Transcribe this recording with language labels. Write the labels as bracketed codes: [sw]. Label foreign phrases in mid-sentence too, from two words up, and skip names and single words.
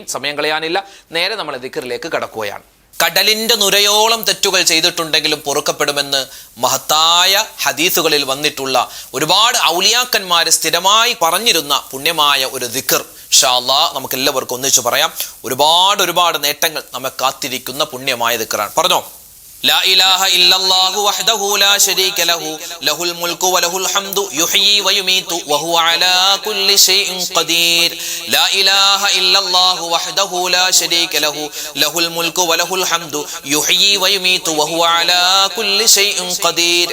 [ml] സമയം കളയാനില്ല, നേരെ നമ്മളെ ദിക്റിലേക്ക് കടക്കുകയാണ്. കടലിന്റെ നുരയോളം തെറ്റുകൾ ചെയ്തിട്ടുണ്ടെങ്കിലും പൊറുക്കപ്പെടുമെന്ന് മഹത്തായ ഹദീസുകളിൽ വന്നിട്ടുള്ള ഒരുപാട് ഔലിയാക്കന്മാര് സ്ഥിരമായി പറഞ്ഞിരുന്ന പുണ്യമായ ഒരു ദിക്ർ [ar] إن شاء الله [ml] നമുക്ക് എല്ലാവർക്കും ഒന്നിച്ചു പറയാം. ഒരുപാട് നേട്ടങ്ങൾ നമ്മെ കാത്തിരിക്കുന്ന പുണ്യമായ ദിക്റാണ്. പറഞ്ഞോ. [ar] لا إله إلا الله وحده لا شريك له له الملك وله الحمد يحيي ويميت وهو على كل شيء قدير. لا إله إلا الله وحده لا شريك له له الملك وله الحمد يحيي ويميت وهو على كل شيء قدير.